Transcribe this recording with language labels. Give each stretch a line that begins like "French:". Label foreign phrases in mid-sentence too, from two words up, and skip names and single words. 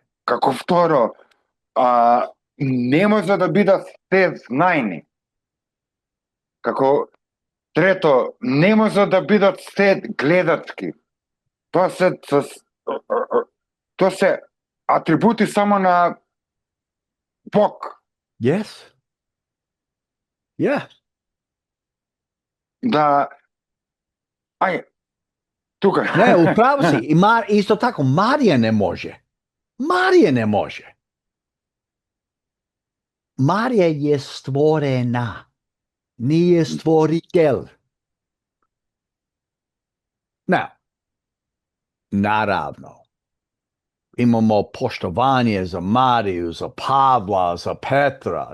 Macedonian: Како второ, не може да бидат се знајни. Како трето, не може да бидат се гледачки. Тоа се атрибути само на Бог.
English: Yes. Yeah.
Macedonian: Да, тука.
Croatian: Ne, upravo si. I isto tako, Marija ne može. Marija ne može. Marija je stvorena. Nije stvoritelj. Now, naravno, imamo poštovanje za Mariju, za Pavla, za Petra.